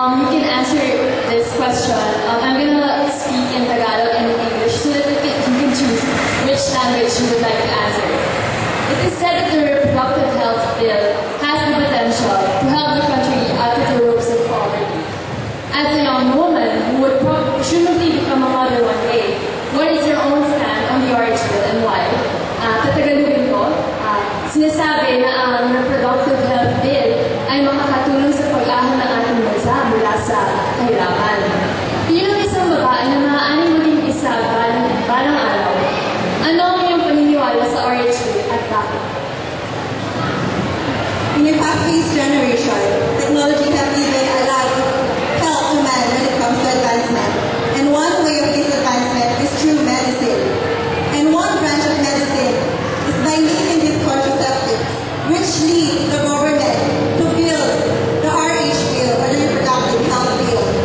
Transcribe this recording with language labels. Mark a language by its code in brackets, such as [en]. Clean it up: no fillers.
[en] You can answer this question. I'm gonna speak in Tagalog and in English so that you can choose which language you would like to answer. It is said that the reproductive health bill has the potential to help the country out of the ropes of poverty. As a young woman who would presumably become a mother one day, what is your own stand on the RH bill and why? [tl] Tatagalugin ko, sinasabi na ang reproductive health bill ay makakatulong sa pag-ahon ng ating bansa mula sa kahirapan. Bilang isang babae na maaaring maging isa balang araw, ano ang iyong paniniwala sa RH bill at bakit? [en] In your past-paced generation, technology can even allow help to man when it comes to advancement. And one way of this advancement is through medicine. And one branch of medicine is by making these contraceptives, which lead the government to build the RH bill, or the reproductive health bill.